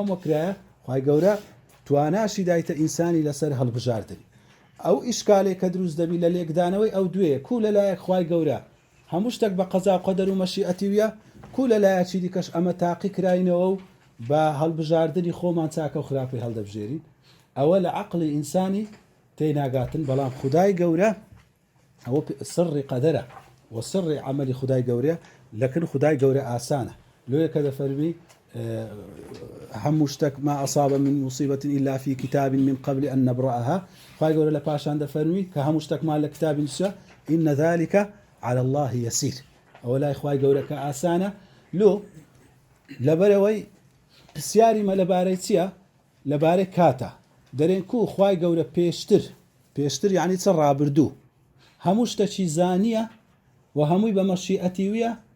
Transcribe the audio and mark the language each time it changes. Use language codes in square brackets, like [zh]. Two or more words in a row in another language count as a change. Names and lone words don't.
[ckb] هەموو کرایە خوای گەورە تواناشی دایتە ئینسانی لەسەر هەڵبژاردن ئەو ئیشکالێک کە دروست دەبی لە لێکدانەوەی ئەو دوێ کو لەلایەک خوای گەورە هەموو شتێک بە قەزا و قەدەر و مەشیئەتی ویە کو لەلایەکی دیکەش ئەمە تاقی کراینەوە و بە هەڵبژاردننی خۆمان چاکە و خراپی هەڵدەبژێرین ئەوە لە عەقڵی ئینسانی تێناگاتن بەڵام خودای گەورە ئەوە سڕی قەدەرە و سڕی عەمەلی خودای گەورە لەکن خودای گەورە ئاسانە لۆیە کە دەفەرمی هەموو شتێک [ar] ما أصاب من مصيبة إلا في كتاب من قبل أن نبرأها [ckb] خوای گەورە لە پاشان دەفەرمی کە هەموو شتێکمان لە کتابی نووسە [ar] إن ذلك على الله يسير [ckb] ئەوە لای خوای گەورە کە ئاسانە لۆ لەبەرەوەی پرسیاری مە لەبارەی چییە لەبارەی کاتە دەرێن کو خوای گەورە پێشتر یعنی چ ڕابردوو هەموو شتێکی زانیە و هەمووی بە مەشیئەتی ویە